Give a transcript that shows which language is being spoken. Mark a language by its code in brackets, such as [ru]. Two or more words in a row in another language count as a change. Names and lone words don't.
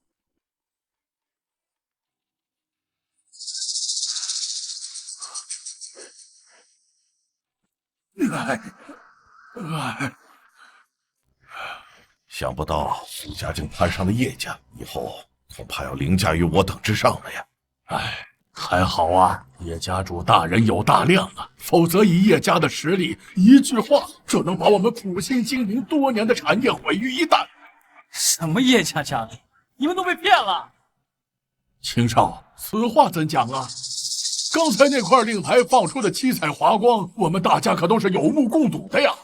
[zh] 想不到苏家竟攀上了叶家，以后恐怕要凌驾于我等之上了呀！哎，还好啊，叶家主大人有大量啊，否则以叶家的實力，一句話就能把我們苦心經營多年的產業毀於一旦。什麼葉家家主？你們都被騙了！秦少，此話怎講啊？剛才那塊令牌放出的七彩華光，我們大家可都是有目共睹的呀。